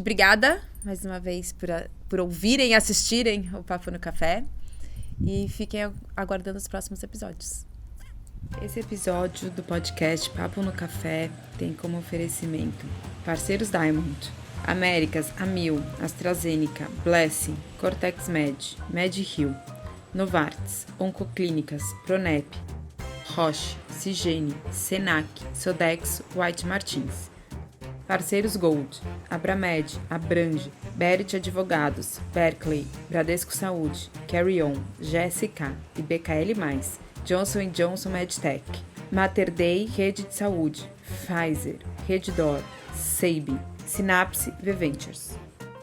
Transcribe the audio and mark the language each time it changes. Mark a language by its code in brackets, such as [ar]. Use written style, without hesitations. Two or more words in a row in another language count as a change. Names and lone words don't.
[pt] Obrigada mais uma vez por ouvirem e assistirem o Papo no Café. E fiquem aguardando os próximos episódios. Esse episódio do podcast Papo no Café tem como oferecimento parceiros Diamond, Américas, Amil, AstraZeneca, Blessing, Cortex Med, MedHeal, Novartis, Oncoclínicas, Pronep, Roche, Cigene, Senac, Sodexo, White Martins. Parceiros Gold, Abramed, Abrange, Berit Advogados, Berkeley, Bradesco Saúde, Carry On, GSK e BKL+, Johnson & Johnson MedTech, Mater Dei Rede de Saúde, Pfizer, Reddor, Seibin, Synapse, V Ventures.